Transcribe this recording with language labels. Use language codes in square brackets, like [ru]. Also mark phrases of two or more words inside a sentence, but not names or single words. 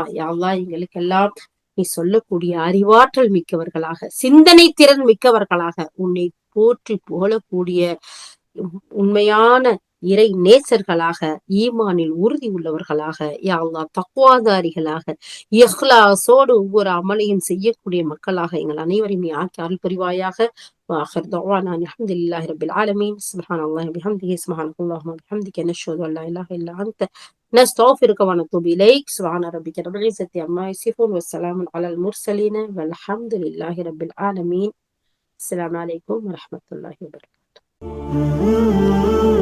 [ar] يا الله [ta] எங்களுக்கெல்லாம் நீ சொல்லக்கூடிய அறிவாற்றல் மிக்கவர்களாக, சிந்தனை திறன் மிக்கவர்களாக, உன்னை போற்றி புகழக்கூடிய உண்மையான இறை நேசர்களாக, ஈமானில் உறுதி உள்ளவர்களாக, [ar] يا الله [ta] தக்வாதாரிகளாக, இஹ்லாஸோடு ஒவ்வொரு அமலையும் செய்யக்கூடிய மக்களாக எங்கள் அனைவரையும் நீ ஆக்கி அருள் புரிவாயாக. [ar] وآخر دعوانا أن الحمد لله رب العالمين سبحان الله وبحمده سبحانك اللهم وبحمدك نشهد أن لا إله إلا أنت نستغفرك ونتوب إليك سبحان ربك رب العزة عما يصفون والسلام على المرسلين والحمد لله رب العالمين. السلام عليكم ورحمة الله وبركاته.